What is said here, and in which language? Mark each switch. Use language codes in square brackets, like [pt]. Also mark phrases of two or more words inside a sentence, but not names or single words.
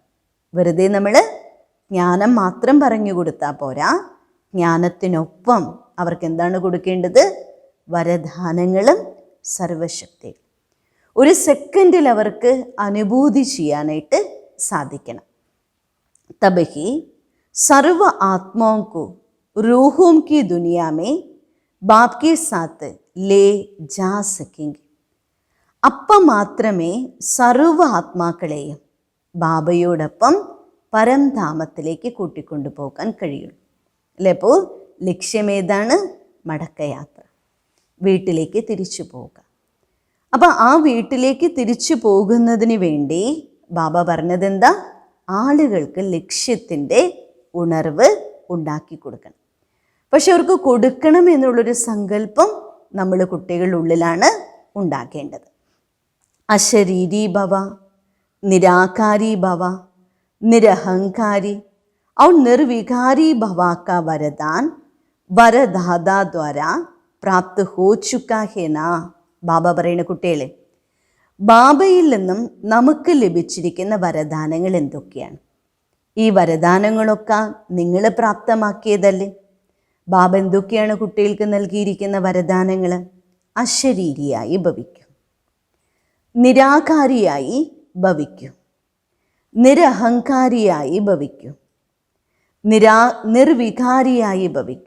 [ml] വെറുതെ നമ്മൾ ജ്ഞാനം മാത്രം പറഞ്ഞു കൊടുത്താൽ പോരാ, ജ്ഞാനത്തിനൊപ്പം അവർക്ക് എന്താണ് കൊടുക്കേണ്ടത്? വരദാനങ്ങളും സർവശക്തികളും. 1 സെക്കൻഡിൽ അവർക്ക് അനുഭൂതി ചെയ്യാനായിട്ട് സാധിക്കണം. [hi] തബഹി സർവ ആത്മാओं को रूहों की दुनिया में बाप के साथ ले जा सकेंगे. [ml] അപ്പം മാത്രമേ സർവ ആത്മാക്കളെയും ബാബയോടൊപ്പം പരംധാമത്തിലേക്ക് കൂട്ടിക്കൊണ്ടു പോകാൻ കഴിയുള്ളൂ അല്ലേ? അപ്പോൾ ലക്ഷ്യമേതാണ്? മടക്കയാത്ര, വീട്ടിലേക്ക് തിരിച്ചു പോവുക. അപ്പം ആ വീട്ടിലേക്ക് തിരിച്ചു പോകുന്നതിന് വേണ്ടി ബാബ പറഞ്ഞതെന്താ? ആളുകൾക്ക് ലക്ഷ്യത്തിൻ്റെ ഉണർവ് ഉണ്ടാക്കി കൊടുക്കണം. പക്ഷെ അവർക്ക് കൊടുക്കണം എന്നുള്ളൊരു സങ്കല്പം നമ്മൾ കുട്ടികളുടെ ഉള്ളിലാണ് ഉണ്ടാക്കേണ്ടത്. [hi] अशरीरी भव, निराकारी भव, निरहंकारी और निर्विकारी भवा का वरदान वरदादा द्वारा प्राप्त हो चुका है ना. [ml] ബാബ പറയുന്ന കുട്ടികളെ, ബാബയിൽ നിന്നും നമുക്ക് ലഭിച്ചിരിക്കുന്ന വരദാനങ്ങൾ എന്തൊക്കെയാണ്? ഈ വരദാനങ്ങളൊക്കെ നിങ്ങൾ പ്രാപ്തമാക്കിയതല്ലേ? ബാബ എന്തൊക്കെയാണ് കുട്ടികൾക്ക് നൽകിയിരിക്കുന്ന വരദാനങ്ങൾ? അശരീരിയായി ഭവിക്കൂ, നിരാകാരിയായി ഭവിക്കൂ, നിരഹങ്കാരിയായി ഭവിക്കൂ, നിർവികാരിയായി ഭവിക്കൂ.